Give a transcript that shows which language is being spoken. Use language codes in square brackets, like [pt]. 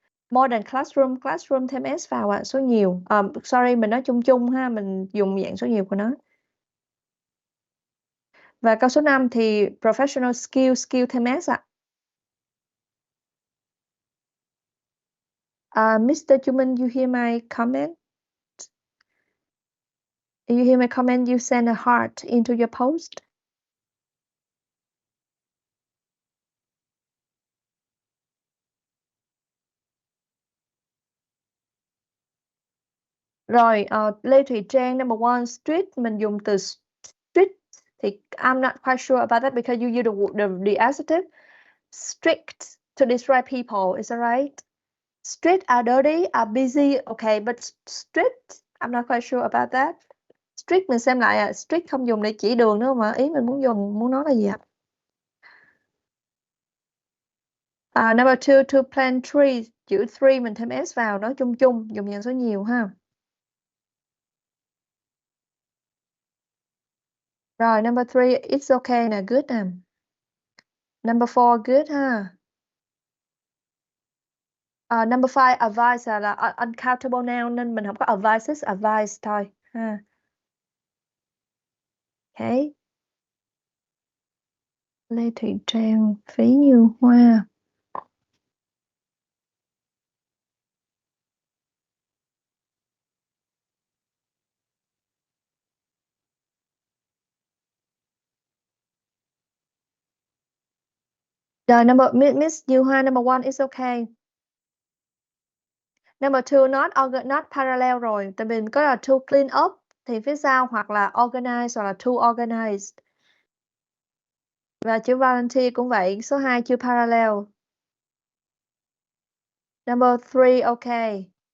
[vi] Modern classroom, classroom thêm s vào ạ, số nhiều. [en] Sorry, [vi] mình nói chung chung ha, mình dùng dạng số nhiều của nó. Và câu số 5 thì professional skill, skill thêm s ạ. [en] Mr. Chuman, you hear my comment? You hear my comment, you send a heart into your post. [vi] Rồi, [en] Lê Thùy Trang, number 1, strict, [vi] mình dùng từ strict thì [en] I'm not quite sure about that because you use the adjective strict to describe people, is that right? Strict are dirty, are busy, okay, but strict, I'm not quite sure about that. [vi] Strict mình xem lại strict không dùng để chỉ đường nữa mà ý mình muốn nói là gì ạ? Number 2, to plant trees, chữ 3 mình thêm s vào, nói chung chung, dùng dạng số nhiều ha. Rồi, [en] number 3, it's okay nè, good nè. Number 4, good [vi] ha. Number 5, advice là uncountable noun nên mình không có advices, advice thôi ha. [en] Okay. [vi] Lê Thùy Trang, Phí Như Hoa. Rồi, [en] Miss Như Hoa, number 1 is okay. Number 2, not parallel [vi] rồi. Tại vì mình có là to clean up thì phía sau hoặc là organize hoặc là to organized. Và chữ volunteer cũng vậy, số 2 chưa parallel. [en] Number 3, okay.